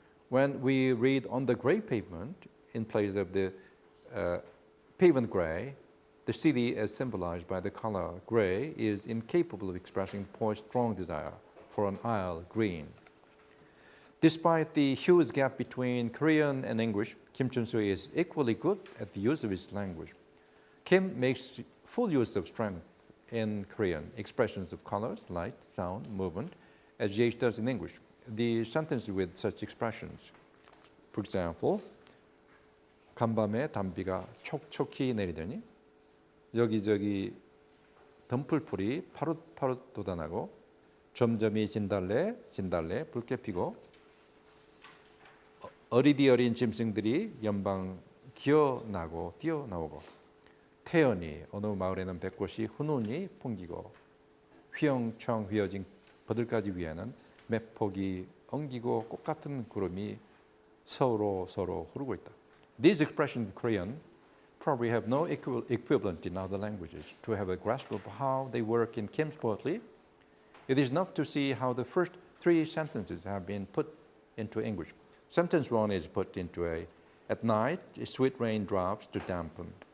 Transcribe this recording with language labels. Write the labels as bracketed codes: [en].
[en] When we read on the gray pavement in place of the pavement gray, the city as symbolized by the color gray is incapable of expressing the poet's strong desire for an isle green. Despite the huge gap between Korean and English, Kim Chun-soo is equally good at the use of his language. Kim makes full use of strength in Korean, expressions of colors, light, sound, movement, as Yeats does in English. The sentences with such expressions, for example, [ko] 간밤에 단비가 촉촉히 내리더니 여기저기 덤풀풀이 파릇파릇 돋아나고 점점이 진달래 붉게 피고 어리디 어린 짐승들이 연방 기어나고 뛰어나오고 태연히 어느 마을에는 백꽃이 훈훈히 풍기고 휘영청 휘어진 버들가지 위에는 맵폭이 엉기고 꽃 같은 구름이 서로 흐르고 있다. [en] These expressions in Korean probably have no equivalent in other languages. To have a grasp of how they work in Kim's poetry, it is enough to see how the first 3 sentences have been put into English. Sentence 1 is put into at night, sweet rain drops to dampen.